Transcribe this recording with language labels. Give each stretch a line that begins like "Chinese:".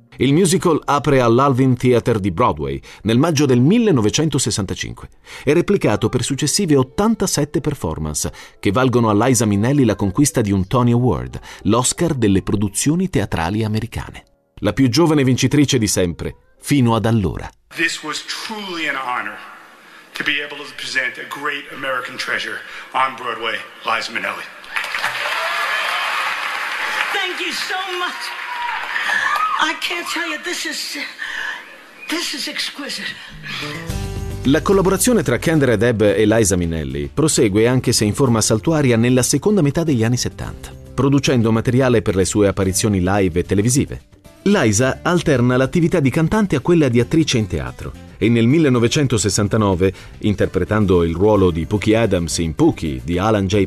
Italian: Il musical apre all'Alvin Theatre di Broadway nel maggio del 1965. È replicato per successive 87 performance che valgono a Liza Minnelli la conquista di un Tony Award, l'Oscar delle produzioni teatrali americane. La più giovane vincitrice di sempre, fino ad allora.
English: This was truly an honor to be able to present a great American treasure on Broadway, Liza Minnelli. Thank you so much. I can't tell you, this is exquisite.
Italian: La collaborazione tra Kander ed Ebb e Liza Minnelli prosegue anche se in forma saltuaria nella seconda metà degli anni 70, producendo materiale per le sue apparizioni live e televisive. Liza alterna l'attività di cantante a quella di attrice in teatro e nel 1969, interpretando il ruolo di Pookie Adams in Pookie di Alan J.